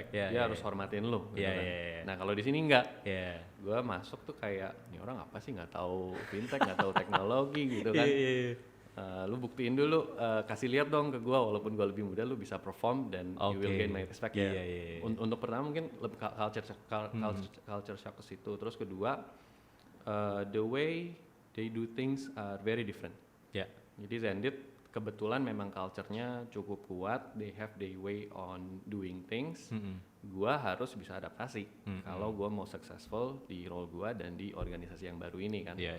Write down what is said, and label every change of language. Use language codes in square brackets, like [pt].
[id] Dia harus hormatin lu. Nah kalau di sini enggak. Gue masuk tuh kayak, ini orang apa sih, nggak tahu fintech, nggak tahu teknologi gitu kan. Lu buktiin dulu, kasih lihat dong ke gue, walaupun gue lebih muda, lu bisa perform dan [en] you will gain my respect. [id] Untuk pertama mungkin culture shock ke situ. Terus kedua, [en] the way they do things are very different. [id] Jadi Zendit kebetulan memang culture-nya cukup kuat, [en] they have their way on doing things. [id] Gua harus bisa adaptasi kalau gua mau successful di role gua dan di organisasi yang baru ini kan.